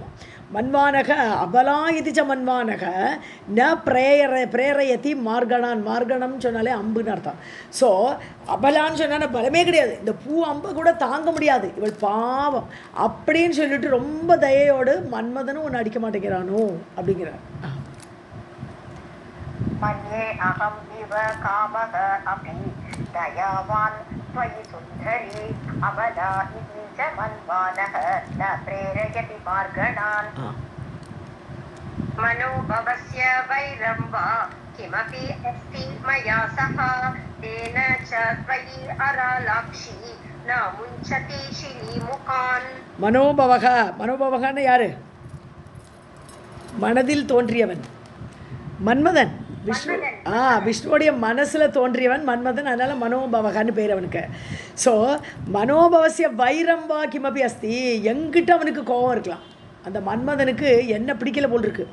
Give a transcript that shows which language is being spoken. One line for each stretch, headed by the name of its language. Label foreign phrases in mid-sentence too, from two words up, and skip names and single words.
Sanskrit: मन्वानः अबलायितिच्च मन्वानः न प्रेरयति मार्गणान्,
Tamil: மார்கணம்னு சொன்னாலே அம்புன்னு அர்த்தம். ஸோ அபலான்னு சொன்னால் பலமே கிடையாது, இந்த பூ அம்பு கூட தாங்க முடியாது, இவள் பாவம் அப்படின்னு சொல்லிட்டு ரொம்ப தயையோடு மன்மதனும் ஒன்று அடிக்க மாட்டேங்கிறானோ அப்படிங்கிறார்.
Sanskrit: मन्ये अहम् इव कामः अपि दयावान् त्वयि सुन्दरी अबला इति च मन्वानः न प्रेरयति मार्गणान्. मनोभवस्य वैरं वा किमपि अस्ति मया सह तेन च त्वयि अरालाक्षी न मुञ्चति शिलीमुखान्.
Tamil: மனோபவகன்னு யாரு, மனதில் தோன்றியவன் மன்மதன். விஷ்ணுவோடைய மனசில் தோன்றியவன் மன்மதன், அதனால் மனோபவகான்னு பேர் அவனுக்கு. ஸோ
Sanskrit: मनोभवस्य वैरम्बा किमपि अस्ति,
Tamil: எங்கிட்ட அவனுக்கு கோபம் இருக்கலாம், அந்த மன்மதனுக்கு என்ன பிடிக்கல போல் இருக்கு.